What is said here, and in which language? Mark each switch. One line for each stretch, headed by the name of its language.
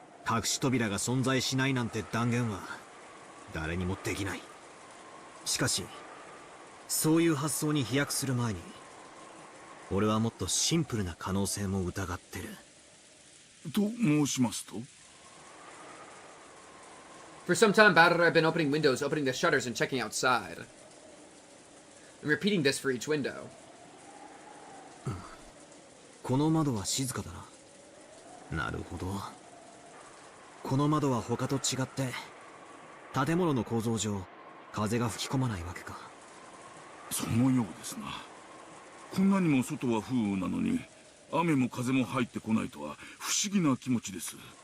Japanese: 隠し扉が存在しないなんて断言は誰にもできない。しかしそういう発想に飛躍する前に俺はもっとシンプルな可能性も疑ってる。と申しますと
English: For some time, Battler had been opening windows, opening the shutters, and checking outside. I'm repeating this for each window.
Japanese: この窓は静かだな。なるほど。この窓は他と違って建物の構造上風が吹き込まないわけか。そのようですな。こんなにも外は風雨なのに雨も風も入ってこないとは不思議な気持ちです。